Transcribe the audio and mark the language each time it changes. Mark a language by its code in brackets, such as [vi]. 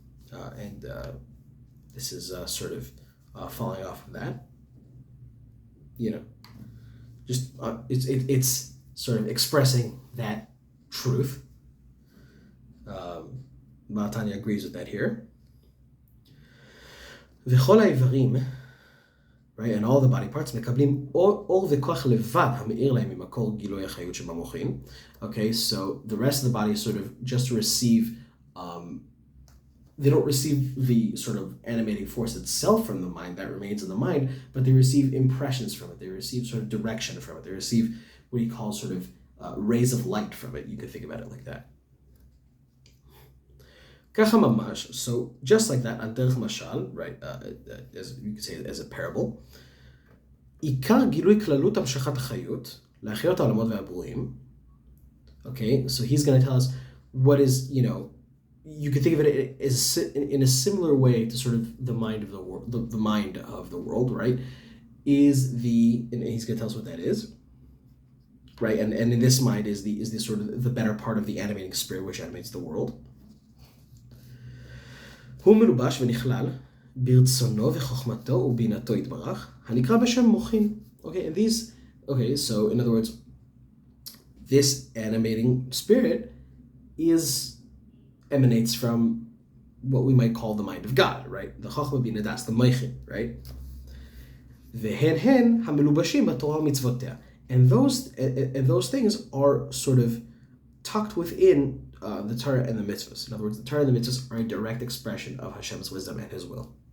[en] And this is sort of falling off of that, just it's sort of expressing that truth. Tanya agrees with that here. [he] V'chol ha'ivrim, [en] right, and all the body parts [he] מקבלים אור וכוח לבד המאיר להם ממקור גילוי החיות שבמוחין. [en] Okay, so the rest of the body sort of just receive. They don't receive the sort of animating force itself from the mind that remains in the mind, but they receive impressions from it. They receive sort of direction from it. They receive what you call sort of rays of light from it. You could think about it like that. [he] Kacha mamash, [en] so just like that, [he] aderech mashal, [en] right, as you could say as a parable. [he] Ikar gilui klalut hamshachat hachayut, להחיות העולמות והברואים. [en] Okay, so he's going to tell us what is, you could think of it as in a similar way to sort of the mind of the world, the mind of the world, right? And he's going to tell us what that is, right? And in this mind is the sort of the better part of the animating spirit which animates the world. [he] הוא מלובש ונכלל ברצונו וחוכמתו ובינתו יתברך, הנקרא בשם מוחין. [en] Okay, so in other words, this animating spirit emanates from what we might call the mind of God, right? The Chochmah Bina, that's the Meichin, right? [he] V'hen hamelubashim b'Torah mitzvoteh, [en] and those things are sort of tucked within the Torah and the mitzvahs. In other words, the Torah and the mitzvahs are a direct expression of Hashem's wisdom and His will.